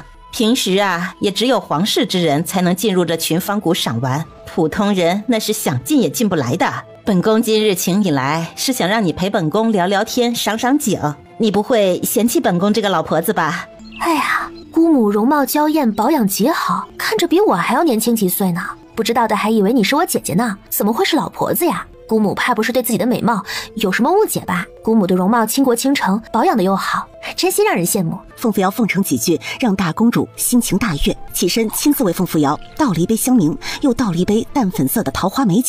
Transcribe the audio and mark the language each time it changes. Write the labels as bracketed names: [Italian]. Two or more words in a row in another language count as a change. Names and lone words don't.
[Chinese] 平時啊，也只有皇室之人才能進入這群芳谷賞玩，普通人那是想進也進不來的。本宮今日請你來，是想讓你陪本宮聊聊天，賞賞景。你不會嫌棄本宮這個老婆子吧？哎呀，姑母容貌嬌豔，保養極好，看着比我還要年輕幾歲呢。不知道的還以為你是我姐姐呢，怎麼會是老婆子呀？姑母怕不是對自己的美貌有什麼誤解吧？姑母的容貌倾國倾城，保養的又好，真心讓人羡慕。鳳扶摇奉承幾句，讓大公主心情大悅，起身親自為鳳扶搖倒了一杯香茗，又倒了一杯淡粉色的桃花美酒。